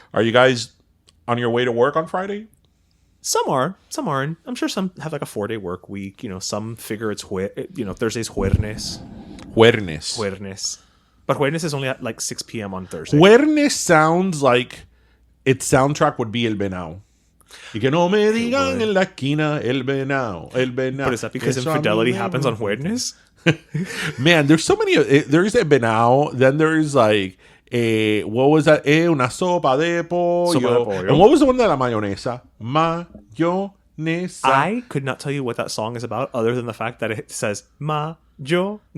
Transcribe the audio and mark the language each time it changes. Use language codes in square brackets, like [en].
[en] Are you guys on your way to work on Friday? Some are. Some aren't. I'm sure some have like a 4-day work week. You know, some figure it's Thursday's Juernes. But Juernes is only at like 6 p.m. on Thursday. Juernes sounds like its soundtrack would be El Venao. [es] Y que no me digan en la esquina El Venao. [en] But is that because infidelity happens on Juernes? Man, there's so many. There's El Venao. Then there's like... what was that? [es] Una sopa de pollo. [en] And what was the one [es] de la mayonesa? Mayonesa. [en] I could not tell you what that song is about other than the fact that it says mayonesa.